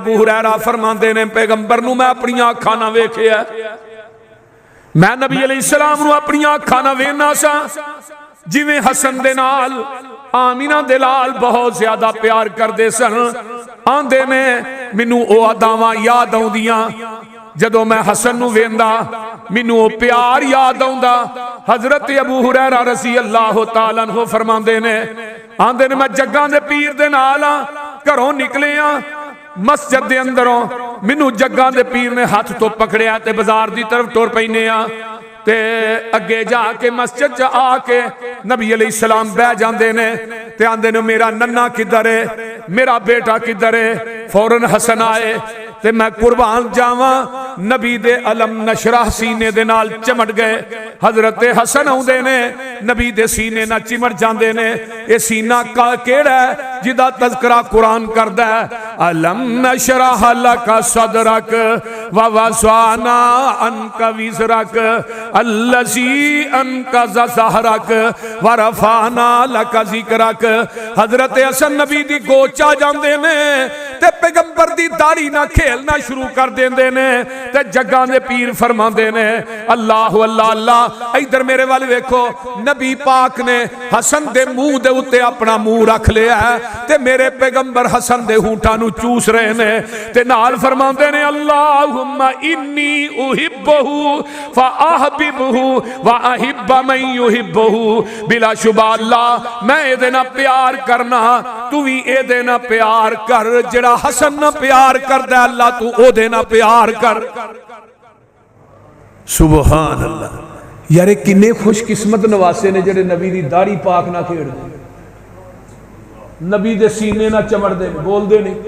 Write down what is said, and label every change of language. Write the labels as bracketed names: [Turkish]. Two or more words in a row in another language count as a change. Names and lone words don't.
[Punjabi] ابو ہریرہ فرماندے نے پیغمبر نوں میں اپنیاں اکھاں نال ویکھیا، میں نبی علیہ السلام نوں اپنیاں اکھاں نال ویکھنا سا جویں حسن دے نال آمنہ دے لال بہت زیادہ پیار کردے سن. آکھدے نے مینوں او اداواں یاد آؤندیاں، جدوں میں حسن نوں ویکھدا مینوں او پیار یاد آؤندا. حضرت ابو ہریرہ [Arabic] رضي الله تعالى عنه [Punjabi] فرماندے نے، آکھدے نے میں جگاں دے پیر دے نال گھروں نکلے مسجد دے اندروں، مینوں جگاں دے پیر نے ہتھ تو پھڑیا تے بازار دی طرف ٹر پئے تے اگے جا کے مسجد چ آ کے نبی علیہ السلام بہہ جاندے نے تے آکھدے نے میرا ننھا کدھر ہے، میرا بیٹا کدھر ہے. فوراً حسن آئے تے میں قربان جاواں، نبی دے [Arabic] ألم نشرح [Punjabi] سینے دے نال چمٹ گئے. حضرت حسن آؤندے نے نبی دے سینے نال چمٹ جاندے نے. یہ سینہ کا کیہڑا ہے جدا تذکرہ قرآن کردا ہے, [Arabic] ألم نشرح لك صدرك ووضعنا عنك وزرك الذي أنقض ظهرك ورفعنا لك ذكرك. [Punjabi] حضرت حسن نبی دی گودے جاندے نے تے پیغمبر دی داڑھی نال کھیڈنا شروع کر دیندے نے تے جگاں دے پیر فرماندے نے اللہ اللہ اللہ. ادھر میرے ول ویکھو، نبی پاک نے حسن دے منہ دے اتے اپنا منہ رکھ لیا ہے تے میرے پیغمبر حسن دے ہونٹھاں نوں چوس رہے نے تے نال فرماندے نے [Arabic] اللهم إني أحبه فأحببه وأحب من يحبه. [Punjabi] بلا شبہ اللہ میں ایہدے نال پیار کرنا، تو بھی ایہدے نال پیار کر. جیہڑا حسن نال پیار کردا اللہ تو اوہدے نال پیار کر. [Arabic] سبحان الله. [Punjabi] یار کنے خوش قسمت نواسے نے جیہڑے نبی دی داڑھی پاک نال کھیڈدے، نبی دے سینے نال چمبڑدے، بولدے نہیں.